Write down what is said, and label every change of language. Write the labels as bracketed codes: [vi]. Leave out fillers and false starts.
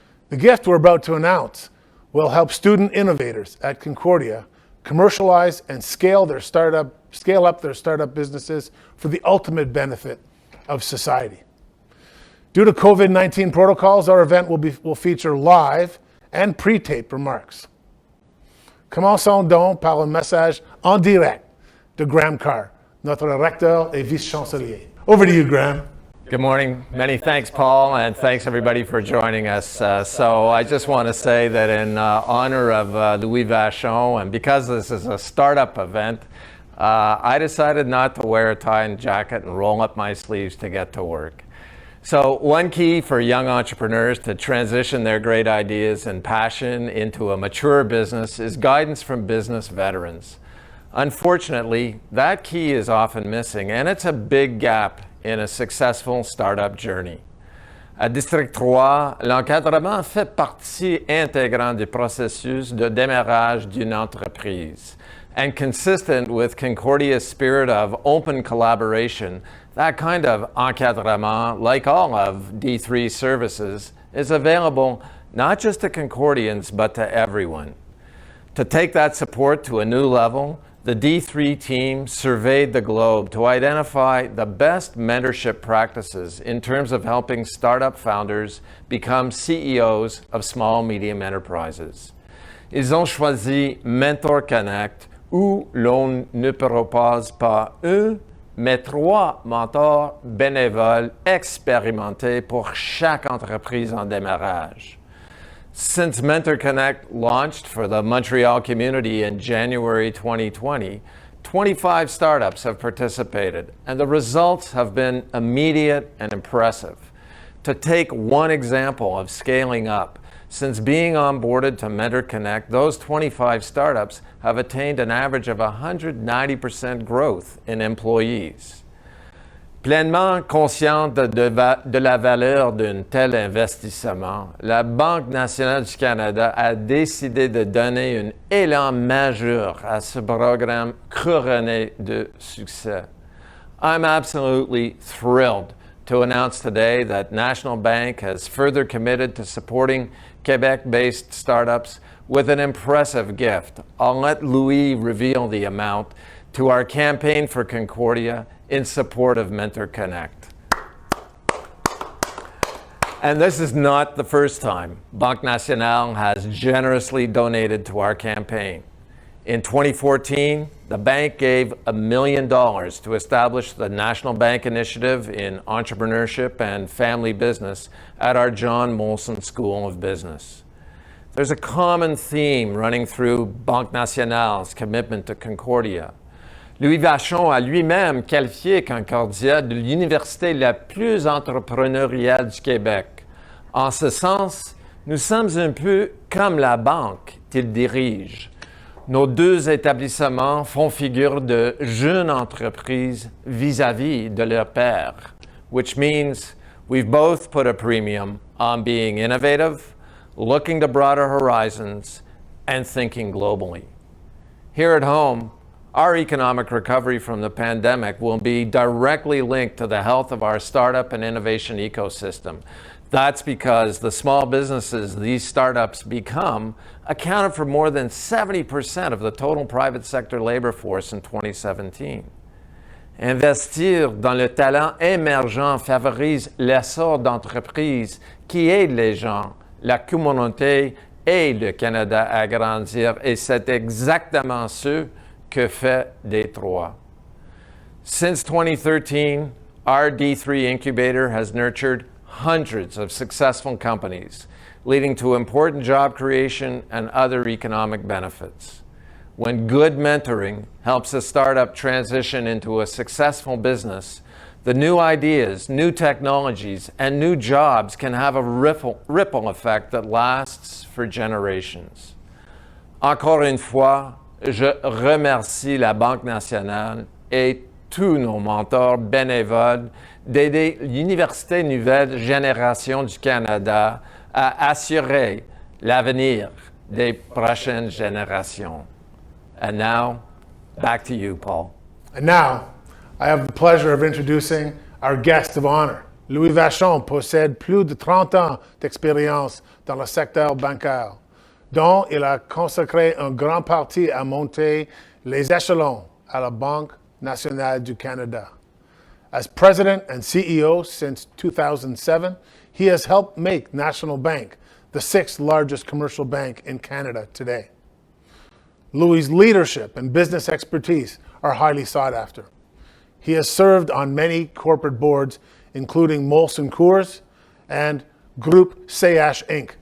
[en] The gift we're about to announce will help student innovators at Concordia commercialize and scale up their startup businesses for the ultimate benefit of society. Due to COVID-19 protocols, our event will feature live and pre-taped remarks. [fr] Commençons donc par un message en direct de Graham Carr, notre recteur et vice-chancelier. [en] Over to you, Graham. Good morning. Many thanks, Paul, and thanks everybody for joining us. So I just want to say that in honor of Louis Vachon, and because this is a startup event, I decided not to wear a tie and jacket and roll up my sleeves to get to work. So one key for young entrepreneurs to transition their great ideas and passion into a mature business is guidance from business veterans. Unfortunately, that key is often missing, and it's a big gap in a successful startup journey. [fr] À District 3, l'encadrement fait partie intégrante du processus de démarrage d'une entreprise. [en] And consistent with Concordia's spirit of open collaboration, that kind of encadrement, like all of D3 services, is available not just to Concordians, but to everyone. To take that support to a new level, the D3 team surveyed the globe to identify the best mentorship practices in terms of helping startup founders become CEOs of small medium enterprises. [fr] Ils ont choisi MentorConnect, où l'on ne propose pas un, mais 3 mentors bénévoles expérimentés pour chaque entreprise en démarrage. [en] Since MentorConnect launched for the Montreal community in January 2020, 25 startups have participated, and the results have been immediate and impressive. To take one example of scaling up, since being onboarded to MentorConnect, those 25 startups have attained an average of 190% growth in employees. [fr] Pleinement consciente de la valeur d'un tel investissement, la Banque nationale du Canada a décidé de donner un élan majeur à ce programme couronné de succès. [en] I'm absolutely thrilled to announce today that National Bank has further committed to supporting Quebec-based startups with an impressive gift. I'll let Louis reveal the amount to our Campaign for Concordia in support of MentorConnect. And this is not the first time Banque Nationale has generously donated to our campaign. In 2014, the bank gave $1 million to establish the National Bank Initiative in Entrepreneurship and Family Business at our John Molson School of Business. There's a common theme running through Banque Nationale's commitment to Concordia. [fr] Louis Vachon a lui-même qualifié Concordia de l'université la plus entrepreneuriale du Québec. En ce sens, nous sommes un peu comme la banque qu'il dirige. Nos deux établissements font figure de jeunes entreprises vis-à-vis de leur père, [en] which means we've both put a premium on being innovative, looking to broader horizons, and thinking globally. Here at home, our economic recovery from the pandemic will be directly linked to the health of our startup and innovation ecosystem. That's because the small businesses these startups become accounted for more than 70% of the total private sector labor force in 2017. [fr] Investir dans le talent émergent favorise l'essor d'entreprises qui aident les gens, la communauté et le Canada à grandir, et c'est exactement ce que fait Détroit. [en] Since 2013, our D3 incubator has nurtured hundreds of successful companies, leading to important job creation and other economic benefits. When good mentoring helps a startup transition into a successful business, the new ideas, new technologies, and new jobs can have a ripple effect that lasts for generations. [fr] Encore une fois, je remercie la Banque Nationale et tous nos mentors bénévoles d'aider l'Université Nouvelle Génération du Canada à assurer l'avenir des prochaines générations. [en] And now, back to you, Paul. And now, I have the pleasure of introducing our guest of honor. [fr] Louis Vachon possède plus de 30 ans d'expérience dans le secteur bancaire, dont il a consacré une grande partie à monter les échelons à la Banque nationale du Canada. [en] As president and CEO since 2007, he has helped make National Bank the sixth largest commercial bank in Canada today. Louis' leadership and business expertise are highly sought after. He has served on many corporate boards, including Molson Coors and Groupe CH Inc.